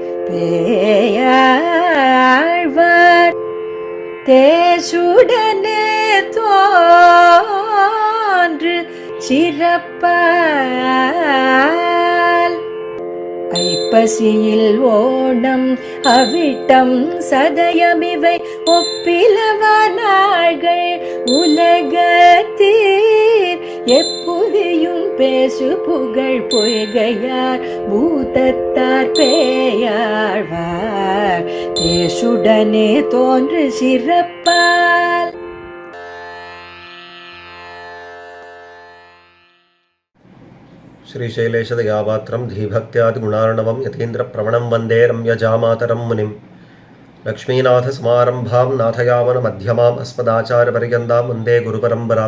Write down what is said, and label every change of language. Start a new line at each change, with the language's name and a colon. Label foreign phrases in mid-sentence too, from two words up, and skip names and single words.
Tamil: பேயாழ்வார் தேசுடனே தோன்று சிறப்பால் ஐப்பசியில் ஓணம் அவிட்டம் சதயமிவை ஒப்பிலவானார்கள் உலகத்தீர் எப்புவியும் பேசு புகழ் பொய்கையார் பூதத்தார் பேயாழ்வார் தேசுடனே தோன்று சிறப்பால்.
Sanskrit: श्रीशैलेशदयापात्रं धीभक्त्यादिगुणार्णवं यतीन्द्रप्रवणं वन्दे रम्यजामातरं मुनिं लक्ष्मीनाथसमारम्भां नाथयामनमध्यमाम् अस्मदाचार्यपर्यन्तां वन्दे गुरुपरम्परां